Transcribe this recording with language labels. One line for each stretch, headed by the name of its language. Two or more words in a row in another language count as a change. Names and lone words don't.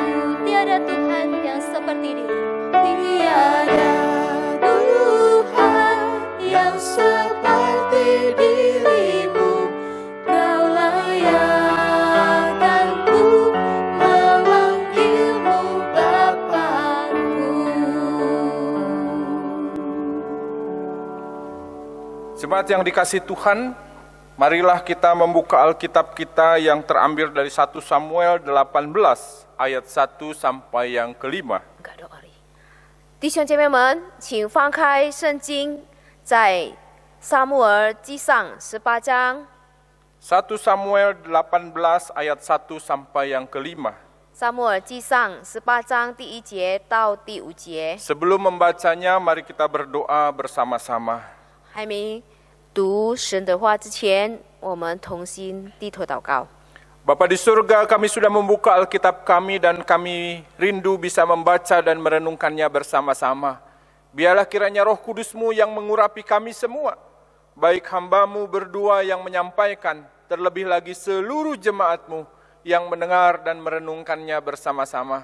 Indonesian: Tiada Tuhan yang seperti diri-Mu. Tiada Tuhan yang seperti diri-Mu, Kau layakkanku memanggil-Mu Bapa-Ku. Jemaat yang dikasihi Tuhan, marilah kita membuka Alkitab kita yang terambil dari 1 Samuel 18 ayat 1 sampai yang kelima.
Chinese: 弟兄姐妹们，请翻开圣经，在撒母耳记上18章，
Indonesian: 1 Samuel 18 ayat 1 sampai yang kelima.
Chinese: 撒母耳记上18章第1节到第5节。
Indonesian: Sebelum membacanya, mari kita berdoa bersama-sama.
Chinese: 还没读神的话之前，我们同心低头祷告。
Indonesian: Bapa di surga, kami sudah membuka Alkitab kami dan kami rindu bisa membaca dan merenungkannya bersama-sama. Biarlah kiranya Roh Kudus-Mu yang mengurapi kami semua, baik hamba-Mu berdua yang menyampaikan, terlebih lagi seluruh jemaat-Mu yang mendengar dan merenungkannya bersama-sama.